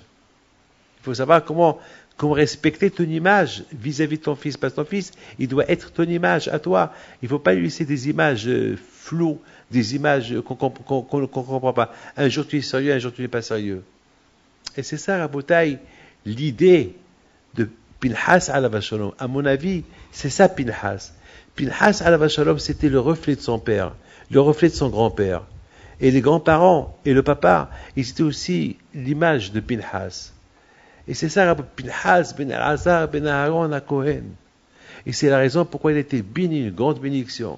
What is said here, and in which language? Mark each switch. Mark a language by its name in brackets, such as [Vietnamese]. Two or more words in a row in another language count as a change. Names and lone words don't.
[French] Il faut savoir comment respecter ton image vis-à-vis de ton fils. Parce que ton fils, il doit être ton image à toi. Il ne faut pas lui laisser des images floues, des images qu'on ne comprend pas. Un jour tu es sérieux, un jour tu n'es pas sérieux. Et c'est ça, Rabotai, l'idée de Pinhas [Hebrew] עליו השלום. [French] À mon avis, c'est ça Pinhas. Pinhas [Hebrew] עליו השלום, [French] c'était le reflet de son père, le reflet de son grand-père. Et les grands-parents et le papa, ils étaient aussi l'image de Pinhas. Et c'est ça, Pinhas ben Elazar ben Aaron à Cohen. Et c'est la raison pourquoi il a été béni, une grande bénédiction.